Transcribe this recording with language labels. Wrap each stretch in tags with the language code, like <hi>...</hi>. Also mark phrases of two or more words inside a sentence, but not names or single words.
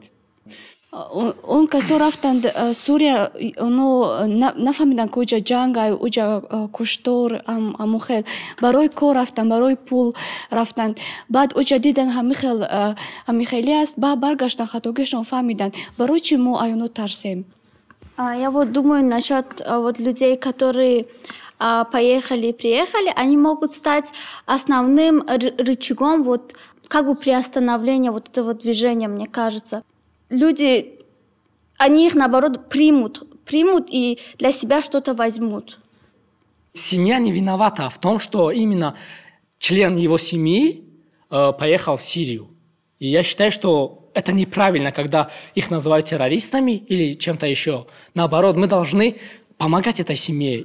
<tg>Он касо рафтанд Сурия, оно нафаҳмиданд ки уҷа ҷанг ай, уҷа куштор ҳамон хел барои кор рафтанд, барои пул рафтанд. Баъд уҷа дидан ҳамин хеле аст, баъд баргаштанд, хатогишон фаҳмиданд. Барои чӣ мо аёнот тарсем?</tg> <ru>Я вот думаю насчет вот людей, которые поехали и приехали, они могут стать основным рычагом вот как бы приостановления вот этого движения, мне кажется. Люди они их, наоборот, примут и для себя что-то возьмут. Семья не виновата в том, что именно член его семьи поехал в Сирию. И я считаю, что это неправильно, когда их называют террористами или чем-то еще. Наоборот, мы должны помогать этой семье.</ru>